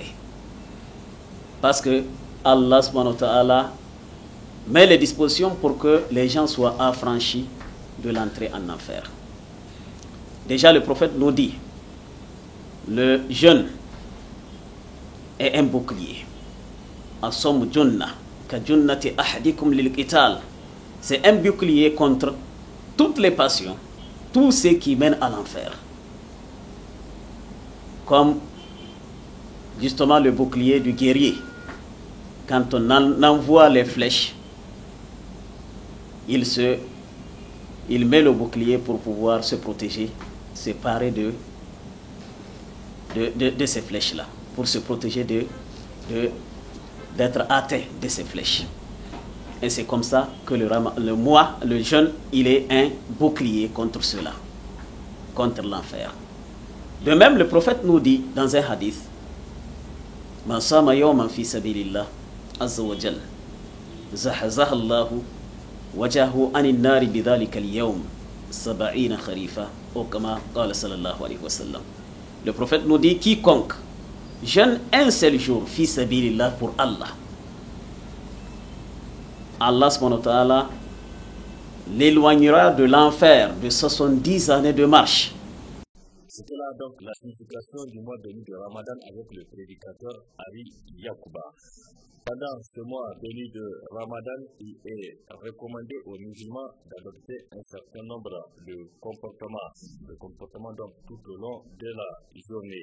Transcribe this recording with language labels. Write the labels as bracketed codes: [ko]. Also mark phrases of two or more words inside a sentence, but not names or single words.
[fr] Parce que [ar] الله سبحانه وتعالى [fr] met les dispositions pour que les gens soient affranchis de l'entrée en enfer. Déjà le prophète nous dit, le jeûne est un bouclier. [ar] الصوم جنة كجنة أحدكم للقتال. [fr] C'est un bouclier contre toutes les passions, tout ce qui mène à l'enfer. Comme justement le bouclier du guerrier. Quand on envoie les flèches, il met le bouclier pour pouvoir se protéger, se parer de ces flèches-là, pour se protéger d'être atteint de ces flèches. Et c'est comme ça que le jeûne, il est un bouclier contre cela, contre l'enfer. De même, le prophète nous dit dans un hadith, [ar] من صام يوما في سبيل الله عز وجل زحزح الله وجهه عن النار بذلك اليوم 70 خريفا أو كما قال صلى الله عليه وسلم. [fr] Le prophète nous dit, quiconque jeûne un seul jour [ar] في سبيل الله [fr] pour Allah, [ar] الله سبحانه وتعالى [fr] l'éloignera de l'enfer de 70 années de marche. C'était là donc la signification du mois béni de Ramadan avec le prédicateur Ali Yakuba. Pendant ce mois béni de Ramadan, il est recommandé aux musulmans d'adopter un certain nombre de comportements donc tout au long de la journée.